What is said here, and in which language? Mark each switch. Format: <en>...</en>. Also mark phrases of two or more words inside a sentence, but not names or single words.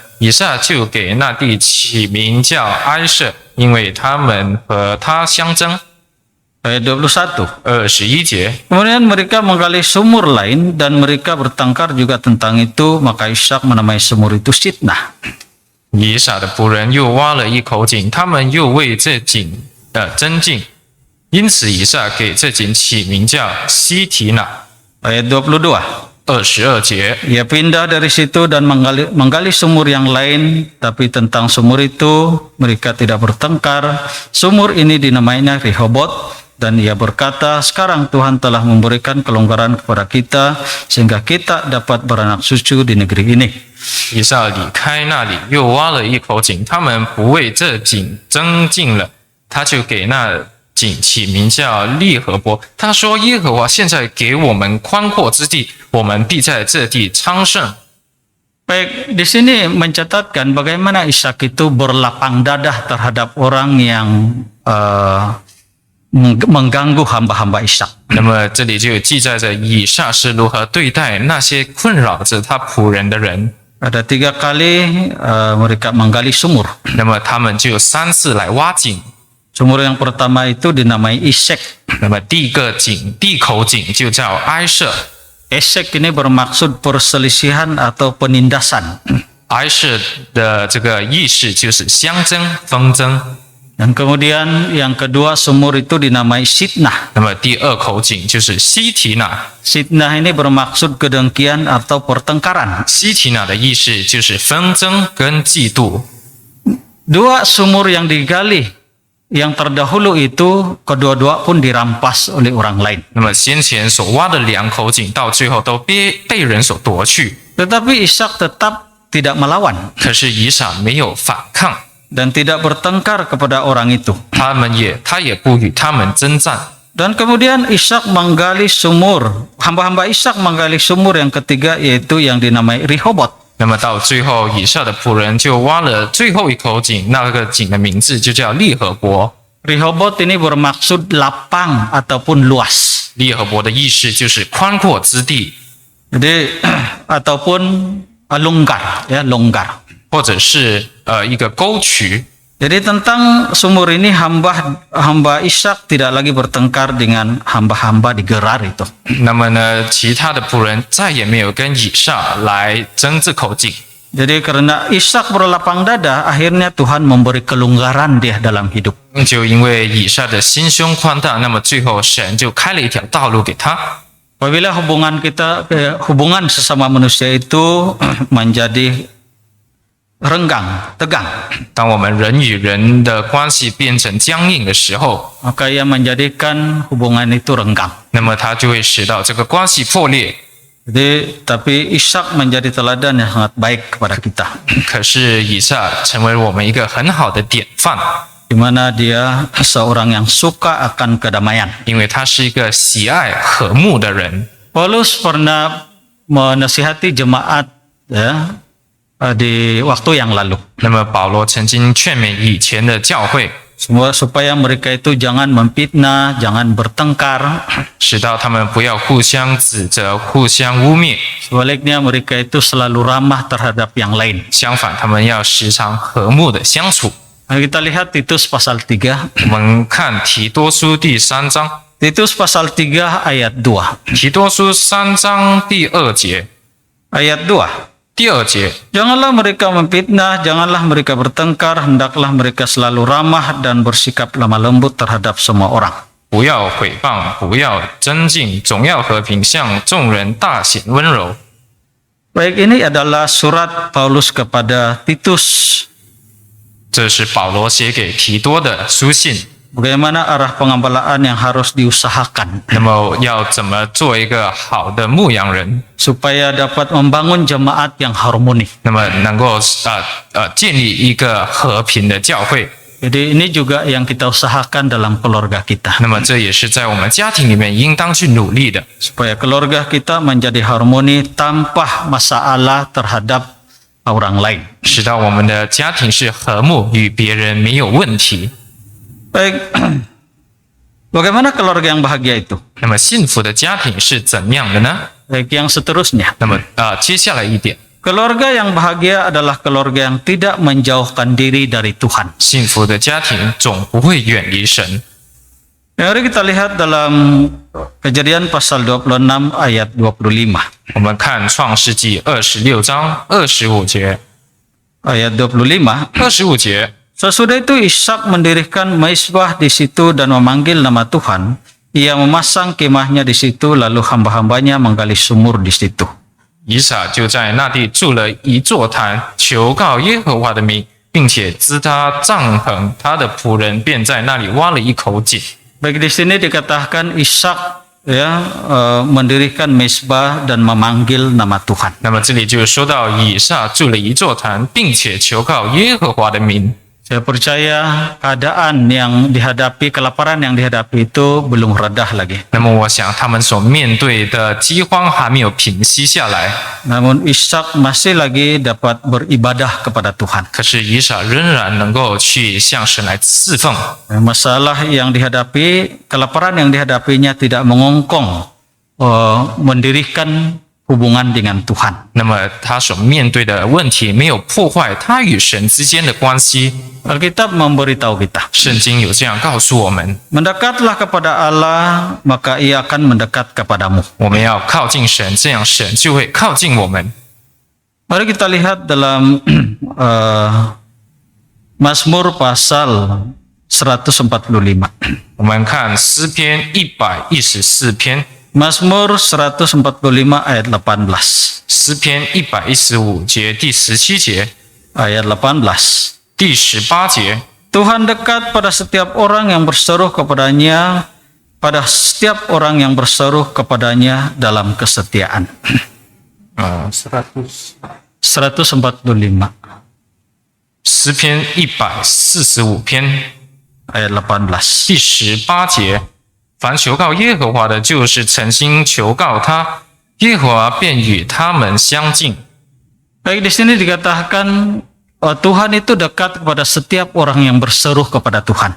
<zh>以撒就给那地起名叫埃舍，因为他们和他相争。</zh> <ms>Ayat 21.</ms> <zh>21节，</zh> <id>Kemudian mereka menggali sumur lain dan mereka bertengkar juga tentang itu, maka Ishak menamai sumur itu Sitnah.</id> <zh>以撒的仆人又挖了一口井，他们又为这井争竞，因此以撒给这井起名叫西提拿。</zh> <ms>Ayat 22.</ms> <zh>22节，</zh> <id>Ia pindah dari situ dan menggali sumur yang lain, tapi tentang sumur itu mereka tidak bertengkar. Sumur ini dinamainya Rehobot, dan ia berkata, sekarang Tuhan telah memberikan kelonggaran kepada kita sehingga kita dapat beranak cucu di negeri ini.</id> <zh>以撒离开那里，又挖了一口井，他们不为这井争竞了，他就给那井起名叫利和伯。他说：“耶和华现在给我们宽阔之地，我们必在这地昌盛。”</zh> <ms>Baik, di sini mencatatkan bagaimana Ishak itu berlapang dada terhadap orang yang mengganggu hamba-hamba Ishak.</ms> <zh>那么这里就有记载着以撒是如何对待那些困扰着他仆人的人。</zh> <ms>Ada 3 kali mereka menggali sumur.</ms> <zh>那么他们就3次来挖井。</zh> <ms>Sumur yang pertama itu dinamai Esek.</ms> <zh>那么第一口井就叫埃舍。</zh> <ms>Esek ini bermaksud perselisihan atau penindasan.</ms> <zh>埃舍的这个意思就是相争、纷争。</zh> <ms>Dan kemudian yang kedua sumur itu dinamai Sitnah.</ms> <zh>那么第2口井就是西提拿。</zh> <ms>Sitnah ini bermaksud kedengkian atau pertengkaran.</ms> <zh>西提拿的意思就是纷争跟嫉妒。</zh> <ms>Dua sumur yang digali, yang terdahulu itu kedua-dua pun dirampas oleh orang lain.</ms> <zh>那么先前所挖的2口井，到最后都被人所夺去。</zh> <ms>Tetapi Ishak tetap tidak melawan</ms> <zh>可是以撒没有反抗，</zh> <ms>dan tidak bertengkar kepada orang itu.</ms> <zh>他也不与他们征战。</zh> <ms>Dan kemudian Ishak menggali sumur, hamba-hamba Ishak menggali sumur yang ketiga yaitu yang dinamai Rehobot.</ms> <zh>那么到最后，以撒的仆人就挖了最后一口井，那个井的名字就叫利和伯。</zh> <ms>Rehobot ini bermaksud lapang ataupun luas.</ms> <zh>利和伯的意思就是宽阔之地，</zh> <ms>Jadi ataupun longgar, ya longgar.</ms> <zh>或者是一个沟渠。</zh> <ms>Jadi tentang sumur ini hamba Ishak tidak lagi bertengkar dengan hamba-hamba di Gerar itu.</ms> <zh>那么呢，其他的仆人再也没有跟以撒来争这口井。</zh> <ms>Jadi karena Ishak berlapang dada, akhirnya Tuhan memberi kelonggaran dia dalam hidup.</ms> <zh>就因为以撒的心胸宽大，那么最后神就开了一条道路给他。</zh> <ms>Apabila hubungan sesama manusia itu menjadi renggang, tegang,</ms> <zh>当我们人与人的关系变成僵硬的时候，</zh> <ms>maka ia menjadikan hubungan itu renggang.</ms> <zh>那么它就会使到这个关系破裂。</zh> <ms>Jadi, tapi Ishak menjadi teladan yang sangat baik kepada kita.</ms> <zh>可是以撒成为我们一个很好的典范，</zh> <ms>Di mana dia seorang yang suka akan kedamaian.</ms> <zh>因为他是一个喜爱和睦的人。</zh> <ms>Paulus pernah menasihati jemaat, ya, di waktu yang lalu.</ms> <zh>那么保罗曾经劝勉以前的教会，</zh> <ms>Semua supaya mereka itu jangan memfitnah, jangan bertengkar.</ms> <zh>使到他们不要互相指责、互相污蔑，</zh> <ms>Sebaliknya mereka itu selalu ramah terhadap yang lain.</ms> <zh>相反，他们要时常和睦的相处。</zh> <ms>Nah, kita lihat Titus pasal 3.</ms> <zh>我们看提多书第3章，</zh> <ms>Titus pasal 3 ayat 2.</ms> <zh>提多书3章第2节，</zh> <ms>Ayat 2.</ms> <zh>第2节，</zh> <id>Janganlah mereka memfitnah, janganlah mereka bertengkar, hendaklah mereka selalu ramah dan bersikap lemah lembut terhadap semua orang.</id> <zh>不要毁谤，不要争竞，总要和平，向众人大显温柔。</zh> <ms>Baik, ini adalah surat Paulus kepada Titus.</ms> <zh>这是保罗写给提多的书信。</zh> <ms>Bagaimana arah pengembalaan yang harus diusahakan</ms> <zh>那么要怎么做一个好的牧羊人？</zh> <ms>supaya dapat membangun jemaat yang harmoni.</ms> <zh>那么能够建立一个和平的教会。</zh> <ms>Jadi ini juga yang kita usahakan dalam keluarga kita.</ms> <zh>那么这也是在我们家庭里面应当去努力的，</zh> <ms>Supaya keluarga kita menjadi harmoni tanpa masalah terhadap orang lain.</ms> <zh>使到我们的家庭是和睦，与别人没有问题。</zh> <ms>Baik, bagaimana keluarga yang bahagia itu?</ms> <zh>那么幸福的家庭是怎样的呢？</zh> <ms>Baik, yang seterusnya.</ms> <zh>那么接下来一点，</zh> <ms>Keluarga yang bahagia adalah keluarga yang tidak menjauhkan diri dari Tuhan.</ms> <zh>幸福的家庭总不会远离神。</zh> <ms>Mari kita lihat dalam Kejadian pasal 26 ayat 25.</ms> <zh>我们看创世纪26章25节，</zh> <ms>Ayat 25.</ms> <zh>25节，</zh> <id>Sesudah itu Ishak mendirikan Maisbah di situ dan memanggil nama Tuhan. Ia memasang kemahnya di situ, lalu hamba-hambanya menggali sumur di situ.</id> <zh>以撒就在那地筑了一座坛，求告耶和华的名，并且支搭帐篷，他的仆人便在那里挖了一口井。</zh> <ms>Baik, di sini dikatakan Ishak mendirikan Maisbah dan memanggil nama Tuhan.</ms> <zh>那么这里就说到以撒筑了一座坛，并且求告耶和华的名。</zh> <ms>Saya percaya keadaan yang dihadapi, kelaparan yang dihadapi itu belum redah lagi.</ms> <zh>那么我想他们所面对的饥荒还没有平息下来，</zh> <ms>Namun Ishak masih lagi dapat beribadah kepada Tuhan.</ms> <zh>可是以撒仍然能够去向神来侍奉。</zh> <ms>Masalah yang dihadapi, kelaparan yang dihadapinya tidak mengongkong mendirikan hubungan dengan Tuhan.</ms> <zh>那么他所面对的问题没有破坏他与神之间的关系。</zh> <ms>Alkitab memberitahu kita,</ms> <zh>圣经有这样告诉我们，</zh> <id>mendekatlah kepada Allah, maka Ia akan mendekat kepadamu.</id> <zh>我们要靠近神，这样神就会靠近我们。</zh> <ms>Mari kita lihat dalam Mazmur pasal 145.</ms> <zh>我们看诗篇114篇，</zh> <ms>Mazmur 145 ayat 18.</ms> <zh>诗篇115节第17节、</zh> <ms>Ayat 18.</ms> <zh>第18节。</zh> <id>Tuhan dekat pada setiap orang yang berseru kepadanya, pada setiap orang yang berseru kepadanya dalam kesetiaan.</id> <ms>145</ms> <zh>诗篇145篇</zh> <ms>ayat 18.</ms> <zh>第18节，凡求告耶和华的，就是诚心求告他，耶和华便与他们相近。</zh> <ms>Baik, di sini dikatakan Tuhan itu dekat kepada setiap orang yang berseru kepada Tuhan.</ms>